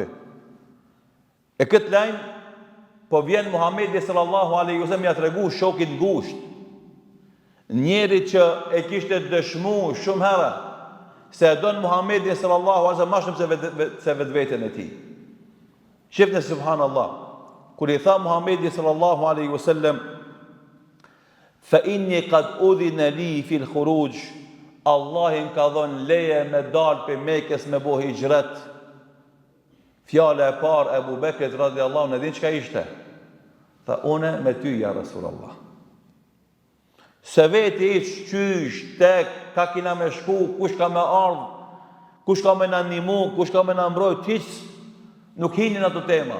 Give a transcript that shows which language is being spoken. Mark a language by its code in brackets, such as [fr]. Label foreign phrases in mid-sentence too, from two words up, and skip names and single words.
[sq] E këtë lajm, po vjen Muhamedi [ar] صلى الله عليه وسلم [sq] ja tregu shokin ngushtë, njeri që e kishte dëshmu shumë herë se e don Muhamedi [ar] صلى الله عليه وسلم [sq] ma shumë se vetveten e tij. Shifni subhanallah, kur i tha Muhamedi [ar] صلى الله عليه وسلم فإني قد أذن لي في الخروج, [sq] Allahin ka dhënë leje me dalë për Mekës me bo hijrat. Fjala e parë e Abu Bekrit [ar] رضي الله عنه, [sq] din çka ishte? Tha, une me ty ja Rasulullah. Se veti i qysh, tek, ka kina me shku, kush ka me ardhë, kush ka me në animu, kush ka me në mbrojt, hiç nuk hinin ato tema.